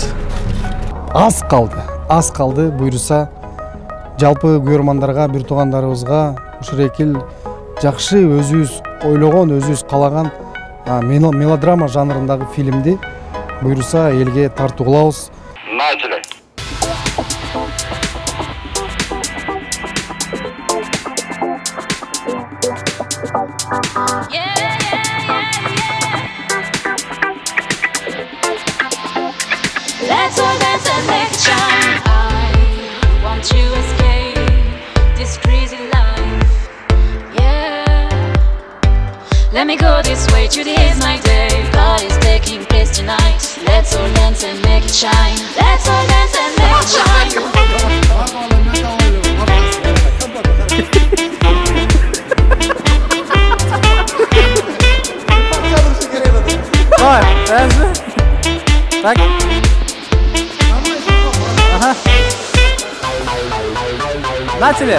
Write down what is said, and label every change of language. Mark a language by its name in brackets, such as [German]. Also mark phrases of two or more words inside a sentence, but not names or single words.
[Kyrgyz] Аз калды буюрса жалпы көрөрмандарга, бир туугандарыбызга ушул экил жакшы өзүбүз ойлогон, өзүбүз калаган мелодрама жанрындагы фильмди буюрса элге тартуу кылабыз. [Russian] Начали. [English] Let's all dance and make it shine. I want to escape this crazy life. Yeah. Let me go this way to the end my day. God is taking place tonight. Let's all dance and make it shine. Let's all dance and make it shine. [Russian] Так. Ага. Начали.